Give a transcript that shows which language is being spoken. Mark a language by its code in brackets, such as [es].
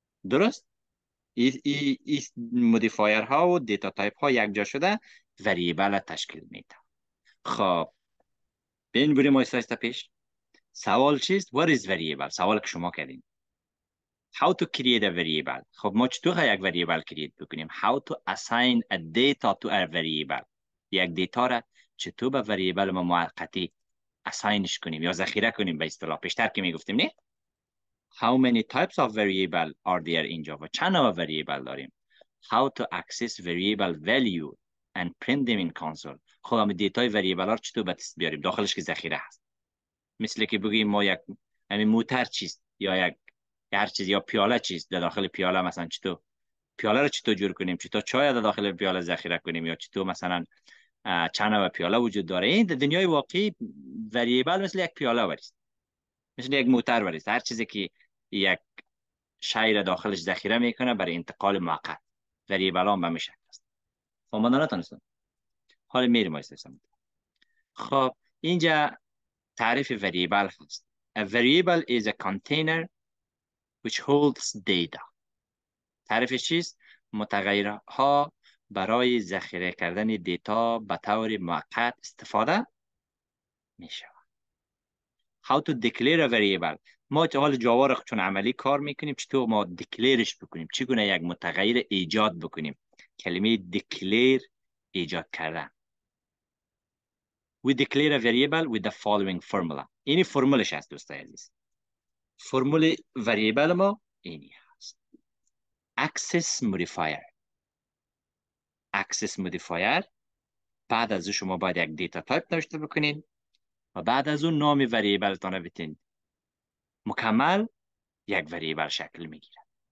[fa] درست؟ این مودیفایر ها و دیتا تایپ ها یک جا شده وریبل تشکیل میده. خب بین بریم آیستا پیش. سوال چیست؟ [en] What is variable؟ [fa] سوال که شما کردین. [en] How to create a variable. [fa] خب ما چطور یک variable create بکنیم؟ [en] How to assign a data to a variable. [fa] یک دیتا را چطور به variable ما موقتی assign کنیم یا ذخیره کنیم به اصطلاح. پیشتر که میگفتیم نه؟ [en] How many types of variable are there in Java؟ [fa] چند نوع variable داریم؟ [en] How to access variable value and print them in console. [fa] خب هم دیتای variable ها چطور به دست بیاریم؟ داخلش که ذخیره هست. مثل که بگیم ما یک موتر چیست یا یک هر چیز یا پیاله چیست، در داخل پیاله مثلا چطور پیاله رو چطور جور کنیم، چطور چای در داخل پیاله ذخیره کنیم یا چطور مثلا چند نوع پیاله وجود داره. این در دنیای واقعی وریبل مثل یک پیاله وریست، مثل یک موتر وریست. هر چیزی که یک شی را داخلش ذخیره میکنه برای انتقال موقت، وریبل هم به میشه است. خب ما نتونستم حالا میریم استفاده. خب اینجا تعریف وریبل هست. [en] A variable is a container which holds data. [fa] تعریفش چیست؟ متغیرها برای ذخیره کردن دیتا به طور موقت استفاده میشه. [en] How to declare a variable. [fa] ما حال جاوا را چون عملی کار میکنیم چطور ما declareش بکنیم، چگونه یک متغیر ایجاد بکنیم. کلمه declare ایجاد کردن. [en] We declare a variable with the following formula. [fa] اینی فرمولش هست دوستای عزیز. فرمول وریبل ما اینی هست. Access modifier. [en] Access modifier. [fa] بعد از شما باید یک دیتا تایپ نوشته بکنین و بعد از اون نام وریبل تانه بتین مکمل یک وریبل شکل میگیره.